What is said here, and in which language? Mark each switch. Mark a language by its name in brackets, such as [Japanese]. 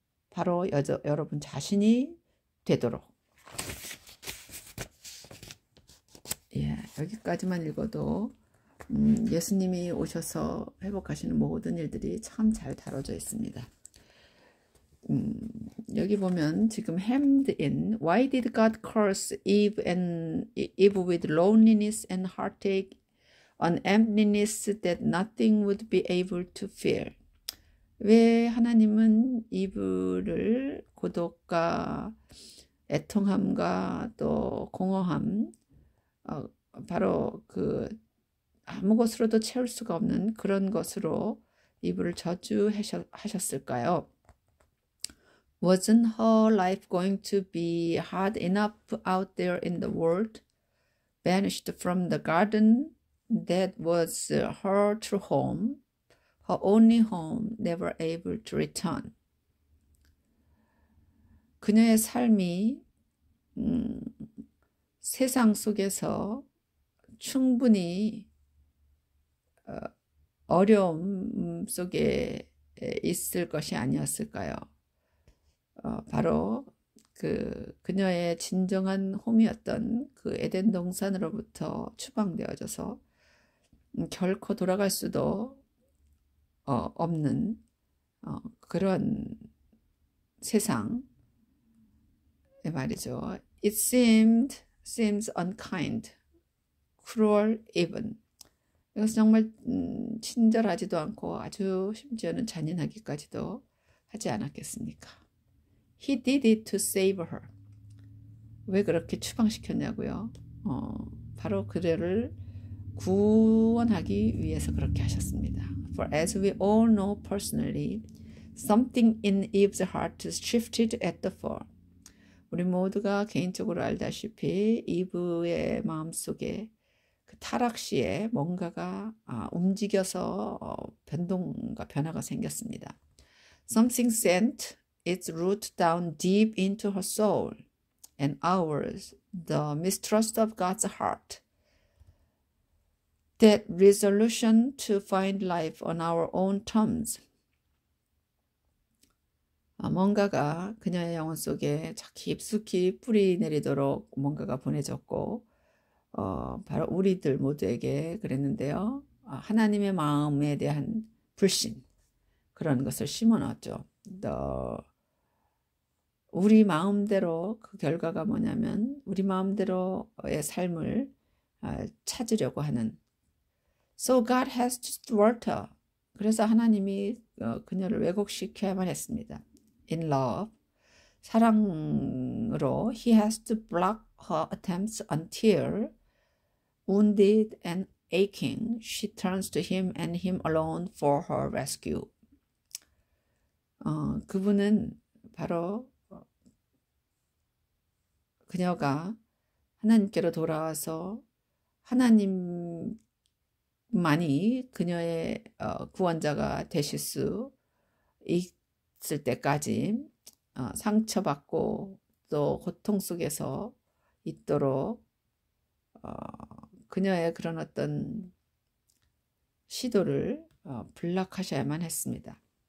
[Korean] 바로 여러분 자신이 되도록. 여기까지만 읽어도 예수님이 오셔서 회복하시는 모든 일들이 참 잘 다뤄져 있습니다. 여기 보면 지금 [English] hemmed in. Why did God curse Eve with loneliness and heartache, an emptiness that nothing would be able to fill? [Korean] 왜 하나님은 이브를 고독과 애통함과 또 공허함, 바로 그 아무 것으로도 채울 수가 없는 그런 것으로 이브를 저주하셨을까요? [English] Wasn't her life going to be hard enough out there in the world? Banished from the garden that was her true home, her only home, never able to return. [Korean] 그녀의 삶이 세상 속에서 충분히 어려움 속에 있을 것이 아니었을까요? 바로 그녀의 진정한 홈이었던 그 에덴 동산으로부터 추방되어져서 결코 돌아갈 수도 없는 그런 세상 말이죠. [English] It seems unkind, cruel even. [Korean] 이것은 정말 친절하지도 않고 아주 심지어는 잔인하기까지도 하지 않았겠습니까? [English] He did it to save her. [Korean] 왜 그렇게 추방시켰냐고요? 바로 그를 구원하기 위해서 그렇게 하셨습니다. [English] For as we all know personally, something in Eve's heart shifted at the fall. [Korean] 우리 모두가 개인적으로 알다시피 이브의 마음속에 그 타락 시에 뭔가가 움직여서 변화가 생겼습니다. [English] Something sent its root down deep into her soul, and ours, the mistrust of God's heart. That resolution to find life on our own terms. [Korean] 뭔가가 그녀의 영혼 속에 깊숙이 뿌리 내리도록 뭔가가 보내졌고 바로 우리들 모두에게 그랬는데요. 하나님의 마음에 대한 불신 그런 것을 심어놨죠. 우리 마음대로 그 결과가 뭐냐면 우리 마음대로의 삶을 찾으려고 하는 [English] So God has to thwart her. [Korean] 그래서 하나님이 그녀를 왜곡시켜야만 했습니다. [English] In love, [Korean] 사랑으로 [English] He has to block her attempts until, wounded and aching, she turns to Him and Him alone for her rescue. [Korean] 그분은 바로 그녀가 하나님께로 돌아와서 하나님만이 그녀의 구원자가 되실 수 있을 때까지 상처받고 또 고통 속에서 있도록 그녀의 그런 어떤 시도를 불락하셔야만 했습니다.